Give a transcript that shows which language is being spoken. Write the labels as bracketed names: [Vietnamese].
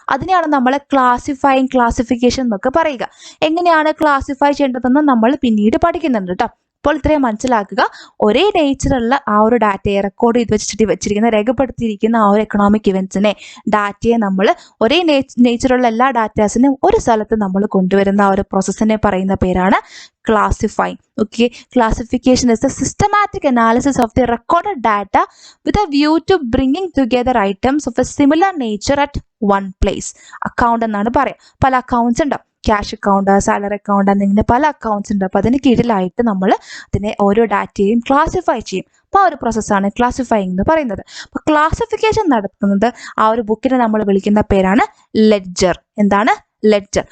[Malayalam] അതിനെയാണ് നമ്മൾ ക്ലാസിഫിക്കേഷൻ എന്നൊക്കെ പറയുക. എങ്ങനെയാണ് ക്ലാസിഫൈ ചെയ്യേണ്ടതെന്ന് നമ്മൾ പിന്നീട് പഠിക്കുന്നുണ്ട് കേട്ടോ. അപ്പോൾ ഇത്രയും മനസ്സിലാക്കുക, ഒരേ നേച്ചറുള്ള ആ ഒരു ഡാറ്റയെ റെക്കോർഡ് ചെയ്ത് വെച്ചിരിക്കുന്ന രേഖപ്പെടുത്തിയിരിക്കുന്ന ആ ഒരു എക്കണോമിക് ഇവൻറ്റ്സിനെ ഡാറ്റയെ നമ്മൾ ഒരേ നേച്ചറുള്ള എല്ലാ ഡാറ്റാസിനും ഒരു സ്ഥലത്ത് നമ്മൾ കൊണ്ടുവരുന്ന ആ ഒരു പ്രോസസ്സിനെ പറയുന്ന പേരാണ് classifying. [English] Okay, classification is the systematic analysis of the recorded data with a view to bringing together items of a similar nature at one place. [Malayalam] Account എന്നാണ് പറയാം. പല അക്കൗണ്ട്സ് ഉണ്ടാവും, ക്യാഷ് അക്കൗണ്ട്, സാലറി അക്കൗണ്ട് എന്നിങ്ങനെ പല accounts ഉണ്ട്. അപ്പോൾ അതിന് കീഴിലായിട്ട് നമ്മൾ അതിനെ ഓരോ ഡാറ്റയും ക്ലാസിഫൈ ചെയ്യും. അപ്പോൾ ആ ഒരു പ്രോസസ്സാണ് ക്ലാസിഫൈങ് എന്ന് പറയുന്നത്. അപ്പോൾ ക്ലാസിഫിക്കേഷൻ നടത്തുന്നത് ആ ഒരു ബുക്കിനെ നമ്മൾ വിളിക്കുന്ന പേരാണ് ലെഡ്ജർ. എന്താണ്? ലെഡ്ജർ.